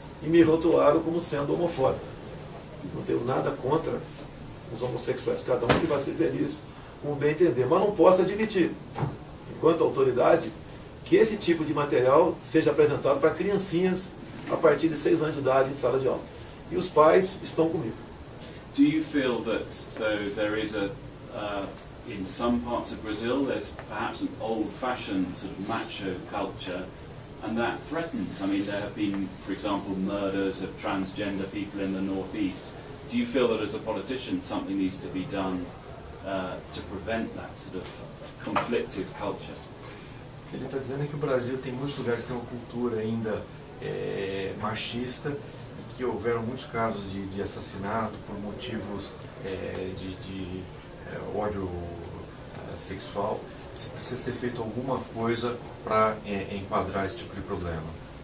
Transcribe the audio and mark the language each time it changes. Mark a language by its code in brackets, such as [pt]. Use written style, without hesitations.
[pt] E me rotularam como sendo homofóbico. Não tenho nada contra os homossexuais. Cada um que vai ser feliz com o bem entender. Mas não posso admitir, enquanto autoridade, que esse tipo de material seja apresentado para criancinhas a partir de 6 anos de idade em sala de aula. E os pais estão comigo. [en] Do you feel that though there is in some parts of Brazil there's perhaps an old-fashioned sort of macho culture and that threatens? I mean, there have been, for example, murders of transgender people in the northeast. Do you feel that as a politician something needs to be done to prevent that sort of conflictive culture? [pt] O que ele está dizendo é que o Brasil tem muitos lugares que tem uma cultura ainda machista e que houveram muitos casos de assassinato por motivos de ódio sexual. Se precisa ser feito alguma coisa para enquadrar esse tipo de problema.